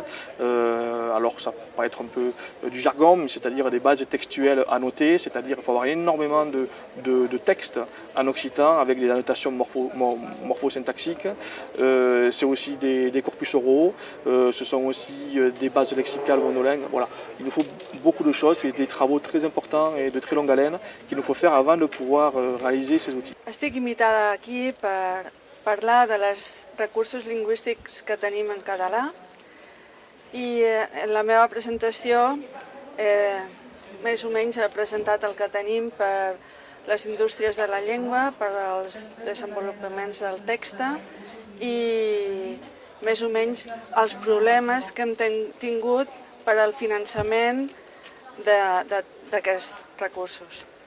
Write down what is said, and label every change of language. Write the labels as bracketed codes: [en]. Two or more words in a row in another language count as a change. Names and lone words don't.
[fr] Alors ça peut être un peu du jargon, mais c'est-à-dire des bases textuelles annotées, c'est-à-dire qu'il faut avoir énormément de textes en occitan avec des annotations morphosyntaxiques. C'est aussi des corpus oraux, ce sont aussi des bases lexicales monolingues. Voilà. Il nous faut beaucoup de choses, c'est des travaux très importants et de très longue haleine qu'il nous faut faire avant de pouvoir réaliser ces outils. [ca] Estic invitada aquí per parlar dels recursos lingüístics que tenim en català i en la meva presentació més o menys he presentat el que tenim per les indústries de la llengua, per als desenvolupaments del text i més o menys els problemes que hem tingut per al finançament d'aquests recursos.